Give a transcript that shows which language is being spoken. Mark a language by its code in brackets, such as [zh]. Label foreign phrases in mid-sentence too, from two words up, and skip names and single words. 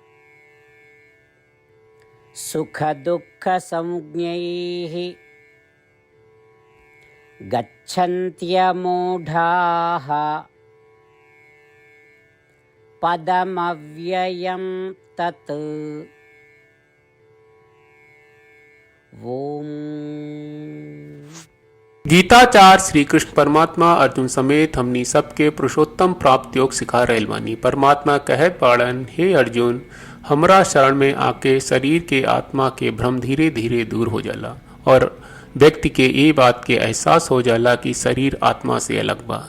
[sa] सुख दुःख संज्ञैः गच्छन्त्यमूढाः पदमव्ययं तत्। ओम। [bho] गीताचार्य श्री कृष्ण परमात्मा अर्जुन समेत हमनी सबके पुरुषोत्तम प्राप्ति योग सिखा रहल बानी। परमात्मा कहत बाड़न, हे अर्जुन, हमरा शरण में आके शरीर के आत्मा के भ्रम धीरे धीरे दूर हो जाला और व्यक्ति के ये बात के एहसास हो जाला कि शरीर आत्मा से अलग बा।